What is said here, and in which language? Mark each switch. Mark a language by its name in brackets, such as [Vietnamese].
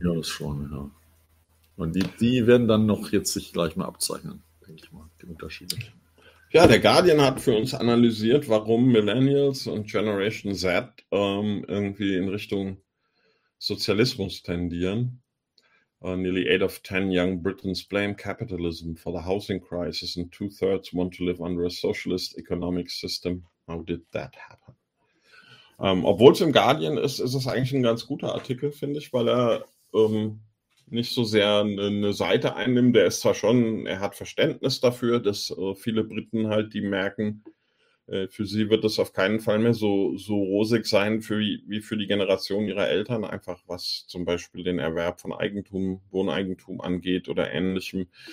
[German] Ja, das schon, ja. Und die werden dann noch jetzt sich gleich mal abzeichnen, denke ich mal, die Unterschiede. Ja, der Guardian hat für uns analysiert, warum Millennials und Generation Z irgendwie in Richtung Sozialismus tendieren. [English] Nearly 8 of 10 young Britons blame capitalism for the housing crisis and 2/3 want to live under a socialist economic system. How did that happen? [German] Obwohl es im Guardian ist, ist es eigentlich ein ganz guter Artikel, finde ich, weil er nicht so sehr eine Seite einnimmt. Der ist zwar schon, er hat Verständnis dafür, dass viele Briten halt, die merken, für sie wird das auf keinen Fall mehr so rosig sein, wie für die Generation ihrer Eltern, einfach was zum Beispiel den Erwerb von Eigentum, Wohneigentum angeht oder ähnlichem.